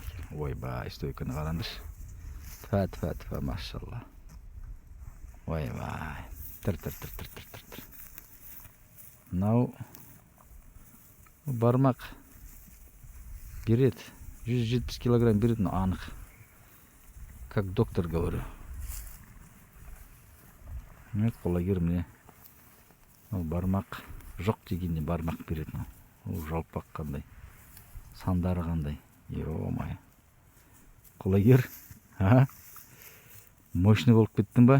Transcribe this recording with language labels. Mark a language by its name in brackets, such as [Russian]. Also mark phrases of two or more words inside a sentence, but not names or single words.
[Kazakh] Ойбай, стойканы қараңдаршы. Тфа, машалла. Ойбай. Тыр. Мынау бармақ береді. 170 килограмм береді, анық. [Russian] Как доктор говорю. [Kazakh] Құлагер міне. Бармақ жоқ дегенде бармақ береді. Ол жалпақ қандай. Сандары қандай. Ё-май. Құлагер. Мощный болып кеттің ба?